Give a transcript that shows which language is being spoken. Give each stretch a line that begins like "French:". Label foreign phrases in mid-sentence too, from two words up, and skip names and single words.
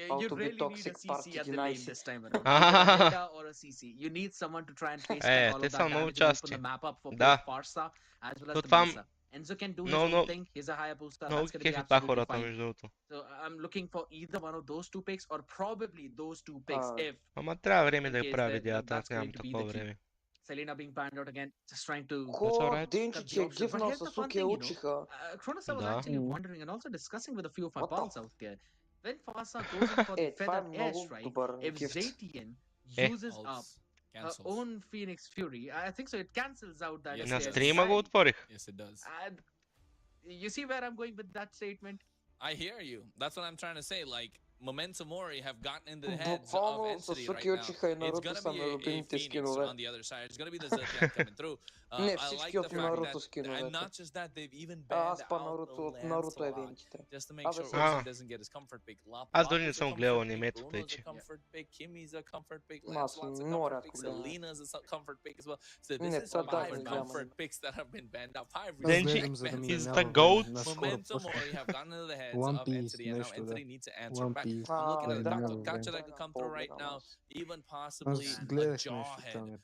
English: You really need a CC at the lane this time around. Or a CC. You need someone to try and face all of that damage and open the map up for both Farsa as well as the Melissa. Enzo can do his own thing. He's a Hayabusa. That's going to be absolutely fine. So I'm looking for either one of those two picks or probably those two picks if...
Bulgarian: Ама трябва време да прави дята, аз нямам такова време.
English: Selena being banned out again, just trying to...
Bulgarian: Денчиче, гифнал с Суки учиха.
English: Kronos, I was actually wondering and also discussing with a few of my pals out there. When Farsa goes in for the feathered airstrike, if Zatian uses up her own Phoenix Fury, I think so it cancels out that.
Bulgarian: На стрима го отворих.
English: Yes, it does. And you see where I'm going with that statement? I hear you. That's what I'm trying to say. Like, Memento Mori have gotten into the heads of Entity right now. It's gonna be a Phoenix on the other side. It's gonna be the Zilkian coming through. I like the fact that, and not just that, they've even banned out the Lancelot just to make sure Ursa doesn't get his comfort pick.
Bulgarian: Аз дори не съм гледал анимето, тъй че.
English: Comfort pick, Kimmy's a comfort pick, Lancelot's a comfort pick, Selena's a comfort pick as well. So this is 5 comfort picks that have been banned out. 5 Denji is the GOAT. Memento Mori have gotten into the heads of Entity, and now Entity needs to answer back. I'm looking at Dr. Kacha that could come through right now. Even possibly a Jawhead.